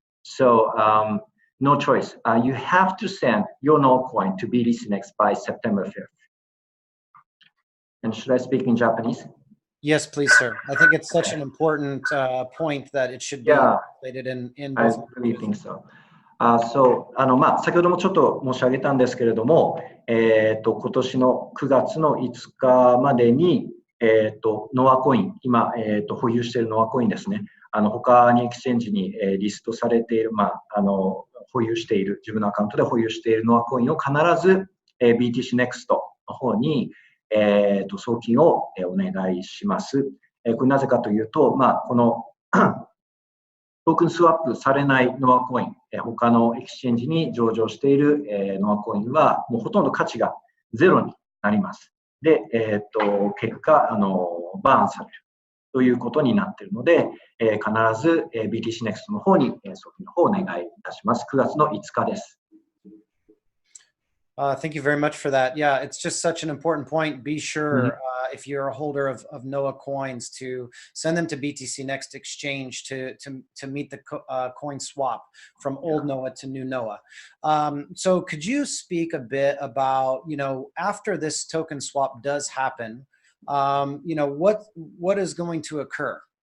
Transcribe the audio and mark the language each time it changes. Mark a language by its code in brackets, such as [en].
[en] So no choice. You have to send your Noah coin to BTCNext by September 5th. And should I speak in Japanese? Yes, please, sir. I think it's such an important point that it should be translated in both. I really think so. [ja] 先ほどもちょっと申し上げたんですけれども、今年の9月の5日までに、ノアコイン、今、保有しているノアコインですね。他にエクスチェンジに、リストされている、保有している、自分のアカウントで保有しているノアコインを必ず、BTCNext の方に、送金をお願いします。これなぜかというと、このトークンスワップされないノアコイン、他のエクスチェンジに上場しているノアコインはもうほとんど価値がゼロになります。で、結果バーンされるということになっているので、必ず、BTCNext の方に、送金の方をお願いいたします。9月の5日です。 [en] Thank you very much for that. Yeah, it's just such an important point. Be sure if you're a holder of Noah coins to send them to BTCNext Exchange to meet the coin swap from old Noah to new Noah. So could you speak a bit about, after this token swap does happen, what is going to occur?